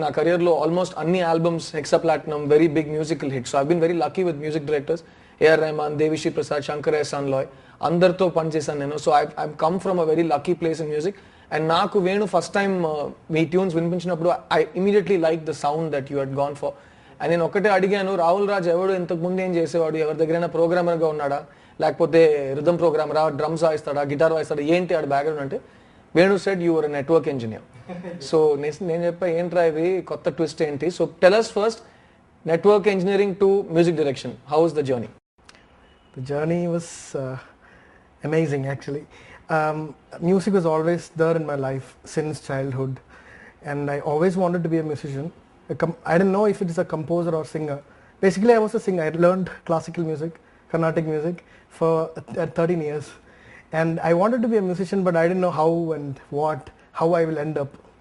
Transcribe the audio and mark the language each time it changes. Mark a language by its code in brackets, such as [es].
[en] Na career lo almost anni albums hexa platinum, very big musical hits. So I've been very lucky with music directors, A.R. Rahman, Devishi Prasad, Shankar Ehsaan Loy, [te] andartho panchesanu nenu. [en] So I've come from a very lucky place in music, and naaku Venu first time మీ tunes వినిపించినప్పుడు I immediately liked the sound that you had gone for. [te] And నేను ఒకటే అడిగాను, రాహుల్ రాజ్ ఎవడు ఇంతకు ముందు ఏం చేసేవాడు, ఎవరి దగ్గరైనా ప్రోగ్రామర్ గా ఉన్నాడా, లేకపోతే రిథమ్ ప్రోగ్రామరా, డ్రమ్స్ వాయిస్తాడా, గిటార్ వాయిస్తాడా, ఏంటి ఆడ బ్యాక్గ్రౌండ్ అంటే [en] Venu said you are a network engineer. [te] So నేను చెప్పా ఏంట్రా ఇది కొత్త ట్విస్ట్ ఏంటి. [en] So tell us first, network engineering to music direction, how was the journey? The journey was amazing actually. Music was always there in my life since childhood, and I always wanted to be a musician. I didn't know if it is a composer or singer. Basically I was a singer. I learned classical music, Carnatic music for 13 years, and I wanted to be a musician, but I didn't know how and how I will end up.